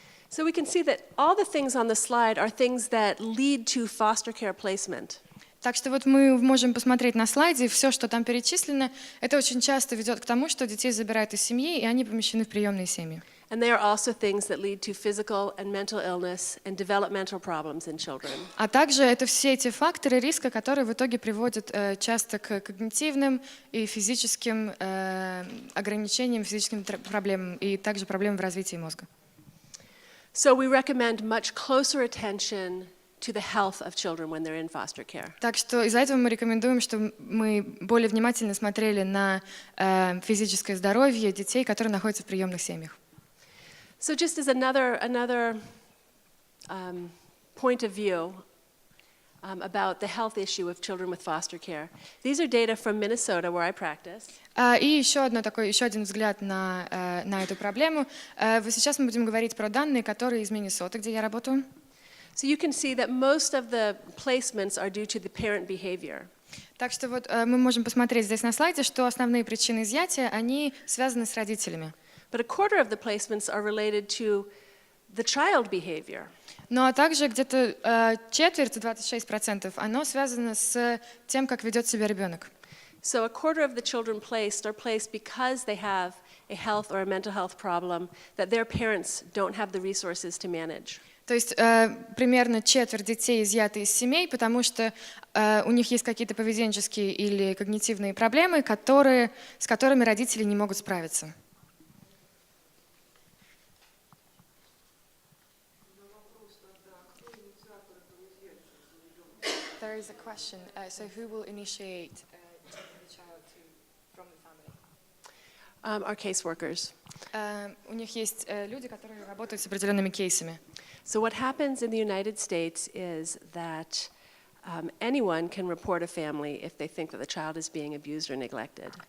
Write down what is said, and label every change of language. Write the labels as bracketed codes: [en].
[en] So we can see that all the things on the slide are things that lead to foster care placement. [ru] Так что вот мы можем посмотреть на слайде, все, что там перечислено, это очень часто ведет к тому, что детей забирают из семьи, и они помещены в приемные семьи. [en] And they are also things that lead to physical and mental illness and developmental problems in children. [ru] А также это все эти факторы риска, которые в итоге приводят часто к когнитивным и физическим ограничениям, физическим проблемам и также проблемам в развитии мозга. [en] So we recommend much closer attention to the health of children when they're in foster care. [ru] Так что из-за этого мы рекомендуем, чтобы мы более внимательно смотрели на физическое здоровье детей, которые находятся в приемных семьях. [en] So just as another point of view about the health issue of children with foster care, these are data from Minnesota, where I practice. [ru] И еще один взгляд на эту проблему. Сейчас мы будем говорить про данные, которые из Миннесоты, где я работаю. [en] So you can see that most of the placements are due to the parent behavior. [ru] Так что вот мы можем посмотреть здесь на слайде, что основные причины изъятия, они связаны с родителями. [en] But a quarter of the placements are related to the child behavior. [ru] Ну а также где-то четверть, 26%, оно связано с тем, как ведет себя ребенок. [en] So a quarter of the children placed are placed because they have a health or a mental health problem that their parents don't have the resources to manage. [ru] То есть примерно четверть детей изъяты из семей, потому что у них есть какие-то поведенческие или когнитивные проблемы, с которыми родители не могут справиться. [en] There is a question. So who will initiate taking the child from the family? Our caseworkers. [ru] У них есть люди, которые работают с определенными кейсами. [en] So what happens in the United States is that anyone can report a family if they think that the child is being abused or neglected.